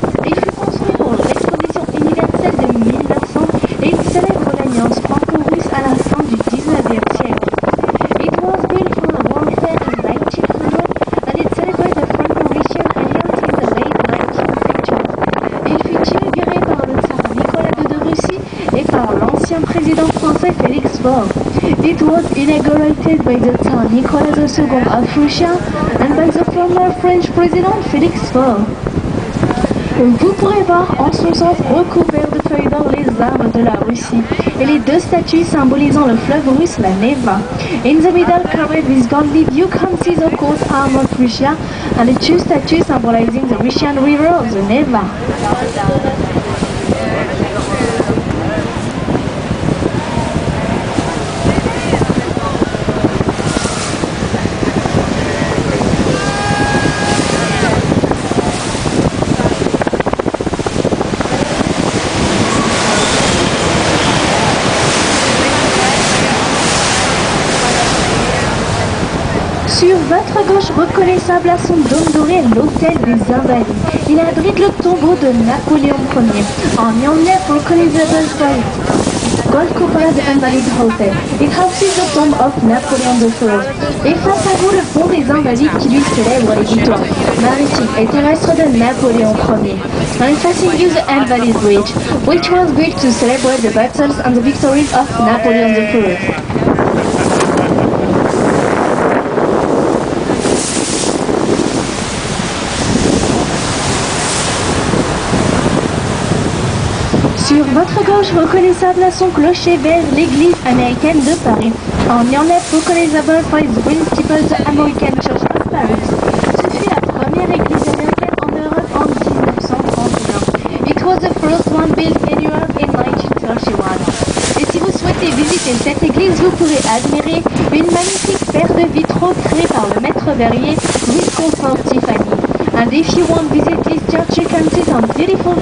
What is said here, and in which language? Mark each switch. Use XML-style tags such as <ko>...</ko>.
<fr>Il fut construit pour l'exposition universelle de 1900 et il célèbre l'alliance franco-russe à la fin du 19e siècle.</fr> <en>It was built for the World Fair in 1900 and it celebrates the Franco-Russian alliance in the late 19th century.</en> <fr>Il fut inauguré par le tsar Nicolas II de Russie et par l'ancien président français Félix Faure.</fr> <en>It was inaugurated by the Tsar Nicolas II of Russia and by the former French President Félix Faure.</en> <fr>Vous pourrez voir en son centre recouvert de feuilles d'or les armes de la Russie et les deux statues symbolisant le fleuve russe, la Neva.</fr> <en>In the middle, covered with gold leaf, you can see the coat arm of Russia and the two statues symbolizing the Russian river of the Neva.</en> <fr>Sur votre gauche, reconnaissable à son dôme doré, l'hôtel des Invalides. Il abrite le tombeau de Napoléon Ier.</fr> <en>On your left, recognizable by gold cupola the Invalides Hotel. It houses the tomb of Napoleon III.</en> <fr>Et face à vous, le pont des Invalides qui lui célèbre les victoires maritimes et terrestres de Napoléon Ier.</fr> <en>And facing you the Invalides Bridge, which was built to celebrate the battles and the victories of Napoleon III.</en> <fr>Sur votre gauche, reconnaissable à son clocher vert, l'église américaine de Paris.</fr> <en>On your left, recognizable for its green steeple, the American Church of Paris.</en> <fr>Ce fut la première église américaine en Europe en 1931.</fr> <en>It was the first one built in Europe in 1931.</en> <fr>Et si vous souhaitez visiter cette église, vous pourrez admirer une magnifique paire de vitraux créés par le maître verrier Louis Comfort Tiffany.</fr> <en>And if you want to visit this church, you can see some beautiful</en>